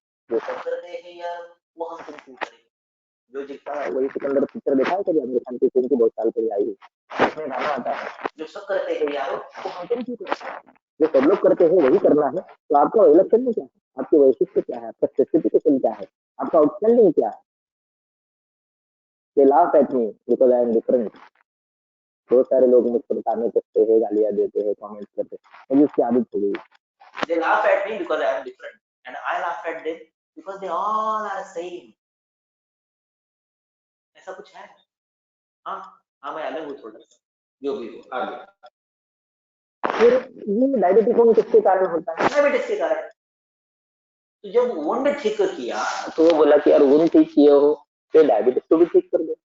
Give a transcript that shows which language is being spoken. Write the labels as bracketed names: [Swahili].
[Hindi] जो सब करते हैं यार वो हम तुम क्यों करें? जो जितना वही सिकंदर पिक्चर देखा है कभी? आमिर खान की फिल्म की बहुत साल पहले आई है, उसमें गाना आता है जो सब करते हैं यार वो हम तुम क्यों करें? जो सब लोग करते हैं वही करना है। तो आपका विलक्षण क्या है? आपकी वैशिष्ट्य क्या है? आपका स्पेसिफिकेशन क्या है? आपका आउटस्टैंडिंग क्या है? [English] They laugh at me because I am different. [Hindi] बहुत सारे लोग मुझको बताने करते हैं, गालियां देते हैं, कमेंट करते हैं, मुझे उसकी आदत हो गई। [English] They laugh at me because I am different and I laugh at them because they all are same. [Hindi] ऐसा कुछ है? हाँ मैं अलग हूँ थोड़ा सा, जो भी हो आगे। फिर ये डायबिटीज होने किसके कारण होता है? डायबिटीज के कारण। तो जब वुंड ठीक किया तो वो बोला कि यार वुंड ठीक किए हो तो डायबिटीज को भी ठीक कर दो।